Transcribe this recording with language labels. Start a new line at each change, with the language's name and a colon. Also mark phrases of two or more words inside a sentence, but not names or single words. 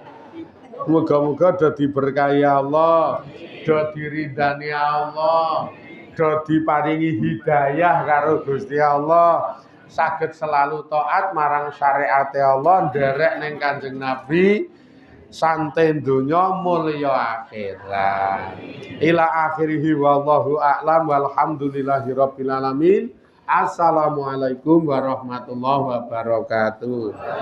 Javanese: Muga-muga do diberkahi Allah, do diridani Allah, do diparingi hidayah karo Gusti Allah. Saged selalu taat marang syariat Allah, nderek ning Kanjeng Nabi. Santai dunya mulya akhirat.
Arabic: إلى آخره والله أعلم والحمد لله رب العالمين. السلام عليكم ورحمة الله وبركاته.